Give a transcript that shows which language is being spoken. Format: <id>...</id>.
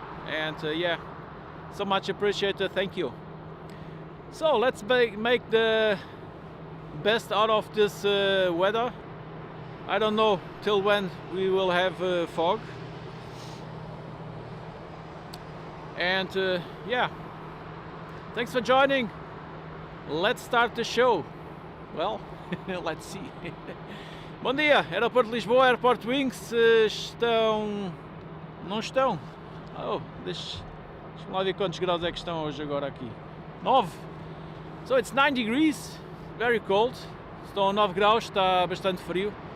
<en>And yeah, so much appreciated. Thank you. So let's make the best out of this weather. I don't know till when we will have fog. And yeah, thanks for joining. Let's start the show. Well, let's see.</en> <pt>Bom dia, Aeroporto de Lisboa, AirportWings estão... Não estão? Oh, deixa-me lá ver quantos graus é que estão hoje agora aqui. 9.</pt> <en>So it's 9 degrees, very cold.</en> <pt>Estão a 9 graus, está bastante frio.</pt>